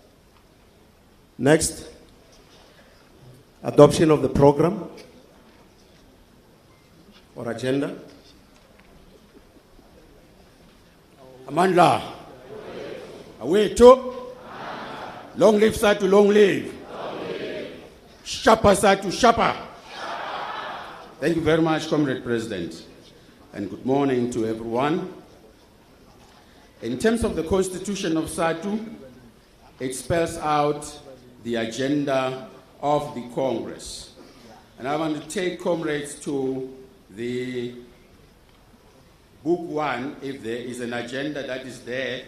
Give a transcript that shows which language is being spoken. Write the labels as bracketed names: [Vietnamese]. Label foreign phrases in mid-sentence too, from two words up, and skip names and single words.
[English] Next, adoption of the program or agenda. [Zulu] Amandla. Awethu. [English] Long live SADTU, long live. [Zulu] Shapa SADTU, shapa. [English] Thank you very much, Comrade President, and good morning to everyone. In terms of the Constitution of SADTU, it spells out the agenda of the Congress. And I want to take comrades to the Book 1, if there is an agenda that is there.